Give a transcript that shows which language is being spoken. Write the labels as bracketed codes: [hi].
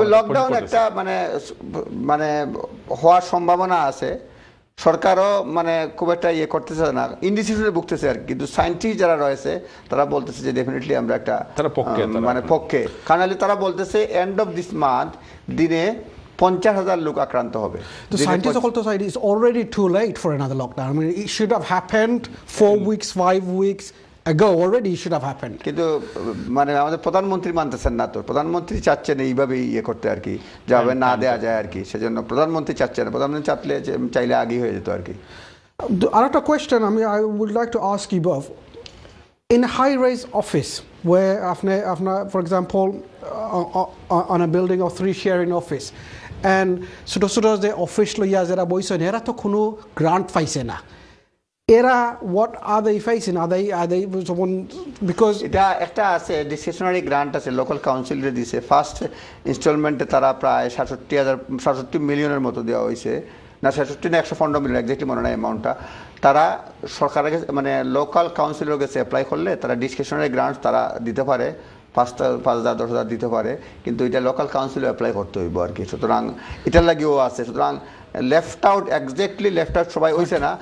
[bn] Lockdown একটা মানে হওয়ার সম্ভাবনা আছে সরকারও মানে খুব একটা ইয়ে করতেছে না ইনডিসিশনে ভুগতেছে আর কিন্তু সায়েন্টিস্ট যারা রয়েছে তারা বলতেছে যে ডেফিনেটলি আমরা একটা মানে পক্ষে কারণ তারা বলতেছে [en] end of this month [bn] দিনে 50,000 লোক আক্রান্ত হবে [en] The scientists also say it is already too late for another lockdown. I mean, it should have happened 4 weeks, 5 weeks ago. Already it should have happened. [bn] কিন্তু মানে আমাদের প্রধানমন্ত্রী মানতেছেন না তো প্রধানমন্ত্রী চাচ্ছেন এইভাবে ইয়ে করতে আর কি যাবে না দেয়া যায় আর কি সেজন্য প্রধানমন্ত্রী চাচ্ছেন প্রধানমন্ত্রী চাইলে আগেই হয়ে যেত আর কি [en] Another question I would like to ask you both. In a high-rise office where for example on a building of 3-sharing office and [bn] ছোট ছোট যে অফিস লইয়া যারা বইছেন এরা তো কোনো গ্রান্ট পাইছে না [en] এরা what are they facing? Are they someone because [bn] এটা একটা আছে ডিসক্রিপশনারি গ্রান্ট আছে লোকাল কাউন্সিলরে দিছে ফার্স্ট ইনস্টলমেন্টে তারা প্রায় 67 মিলিয়নের মতো দেওয়া হয়েছে না 67 না 115 মিলিয়ন এক্স্যাক্টলি মনে নাই অ্যামাউন্টটা তারা সরকারের কাছে মানে লোকাল কাউন্সিলের কাছে অ্যাপ্লাই করলে তারা ডিসক্রিপশনারি গ্রান্ট তারা দিতে পারে 5,000 10,000 দিতে পারে কিন্তু এটা লোকাল কাউন্সিলে অ্যাপ্লাই করতে হইব আর কি সুতরাং এটার লাগিও আছে সুতরাং left out exactly left out সবাই হইছে না